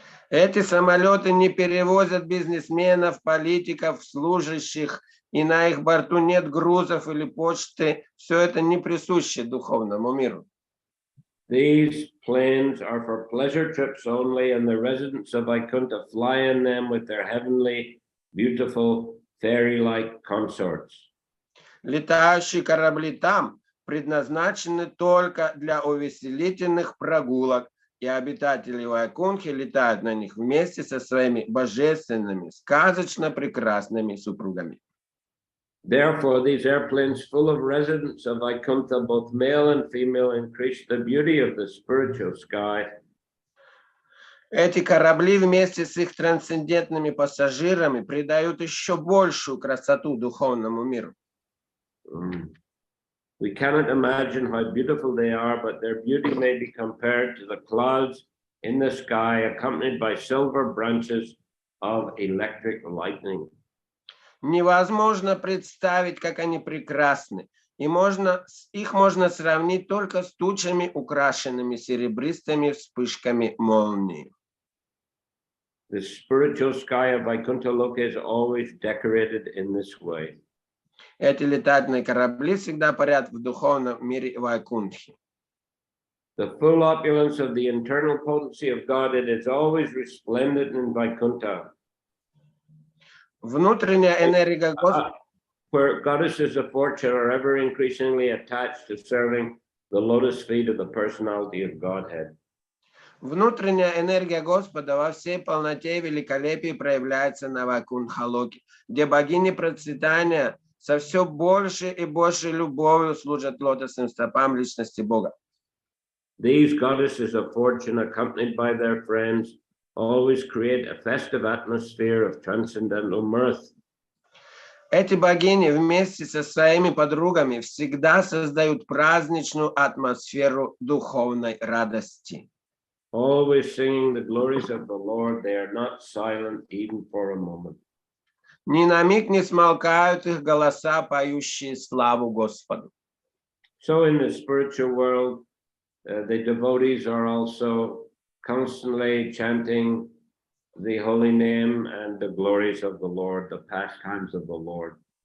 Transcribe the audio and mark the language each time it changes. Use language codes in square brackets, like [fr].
[ru] Эти самолеты не перевозят бизнесменов, политиков, служащих, и на их борту нет грузов или почты. Все это не присуще духовному миру. [en] These planes are for pleasure trips only, and the residents of Vaikuntha fly in them with their heavenly, beautiful, fairy-like consorts. [ru] Летающие корабли там предназначены только для увеселительных прогулок, и обитатели Вайкунтхи летают на них вместе со своими божественными, сказочно прекрасными супругами. [en] Therefore, these airplanes full of residents of Vaikuntha, both male and female, increase the beauty of the spiritual sky. [ru] Эти корабли вместе с их трансцендентными пассажирами придают еще большую красоту духовному миру. [en] We cannot imagine how beautiful they are, but their beauty may be compared to the clouds in the sky, accompanied by silver branches of electric lightning. [ru] Невозможно представить, как они прекрасны, и их можно сравнить только с тучами, украшенными серебристыми вспышками молнии. [en] The spiritual sky of Vaikuntha Loka is always decorated in this way. [ru] Эти летательные корабли всегда парят в духовном мире Вайкунтхи. [en] The full opulence of the internal potency of God, it is always resplendent in Vaikuntha. [ru] Внутренняя энергия Господа, [en] where goddesses of fortune are ever increasingly attached to serving the lotus feet of the personality of Godhead. [ru] Внутренняя энергия Господа во всей полноте и великолепии проявляется на Вайкунтха-локе, где богини процветания со все больше и большей любовью служат лотосным стопам личности Бога. [en] These goddesses of fortune, accompanied by their friends, always create a festive atmosphere of transcendental mirth. [ru] Эти богини вместе со своими подругами всегда создают праздничную атмосферу духовной радости. [en] Always singing the glories of the Lord, they are not silent even for a moment. [ru] Ни на миг не смолкают их голоса, поющие славу Господу. [en] So in the spiritual world, the devotees are also constantly chanting the holy name and the glories of the Lord, the pastimes of the Lord.